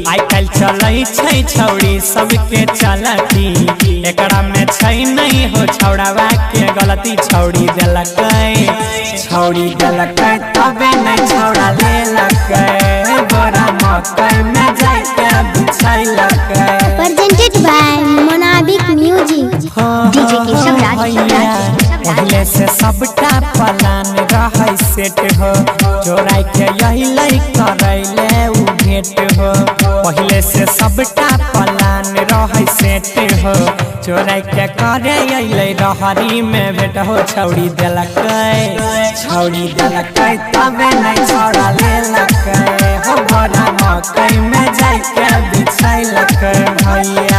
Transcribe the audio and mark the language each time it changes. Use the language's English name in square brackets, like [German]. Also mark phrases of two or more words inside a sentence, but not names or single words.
[Maithili] आई कल चलै छै छौड़ी सबके चलती एकरा में छै नहीं हो छौड़वा के गलती। छौड़ी देलकै तबे नहीं छौड़ा लेलकै बोरा मकई में जाके बिछैलकै। [English] Presented by Monadic Music. [Maithili] DJ केशव राज पहले से सबटा प्लान रहे सेट हो चोराई के यही लई करैले उ भेट हो। पहले से सबटा प्लान रहे सेट हो चोराई के करे अइले रहरी में भेट हो। छौड़ी देलकै तबे नहीं छौड़ा लेलकै हो बोरा मकई में जाके बिछैलकै भैया।